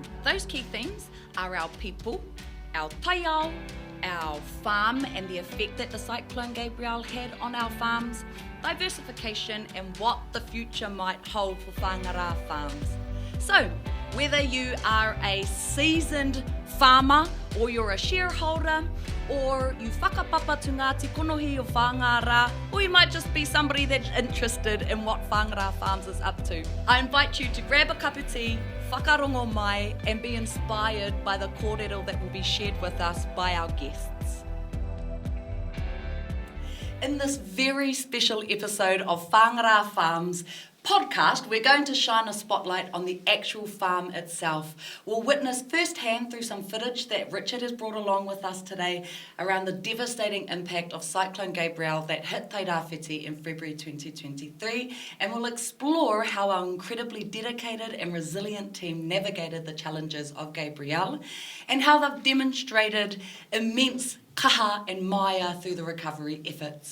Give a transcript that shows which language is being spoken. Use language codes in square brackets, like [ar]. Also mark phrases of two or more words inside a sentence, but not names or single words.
[en] Those key themes are our people, our taiao, our farm and the effect that the Cyclone Gabrielle had on our farms, diversification and what the future might hold for Whangara Farms. So, whether you are a seasoned farmer or you're a shareholder or you whakapapa to [mi] ngā tikonohi o Whangara, [en] or you might just be somebody that's interested in what Whangara Farms is up to, I invite you to grab a cup of tea, [mi] whakarongo mai, [en] and be inspired by the kōrero that will be shared with us by our guests. In this very special episode of Whangara Farms podcast, we're going to shine a spotlight on the actual farm itself. We'll witness firsthand through some footage that Richard has brought along with us today around the devastating impact of Cyclone Gabrielle that hit Tairāwhiti in February 2023, and we'll explore how our incredibly dedicated and resilient team navigated the challenges of Gabrielle and how they've demonstrated immense kaha and maya through the recovery efforts.